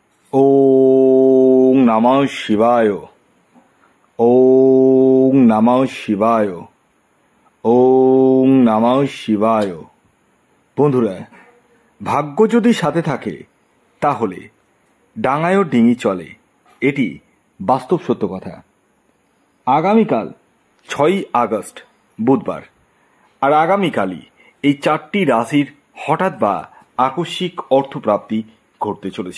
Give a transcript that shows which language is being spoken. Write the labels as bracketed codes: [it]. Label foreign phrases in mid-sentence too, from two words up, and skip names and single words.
[sa] ওং নমঃ শিবায়। ওং নমঃ শিবায়। ওং নমঃ শিবায়। [bn] বন্ধুরা, ভাগ্য যদি সাথে থাকে তাহলে ডাঙায়ও ডিঙি চলে, এটি বাস্তব সত্য কথা। আগামীকাল 6ই আগস্ট বুধবার, আর আগামীকালই এই 4টি রাশির হঠাৎ বা আকস্মিক অর্থপ্রাপ্তি ঘটতে চলেছে।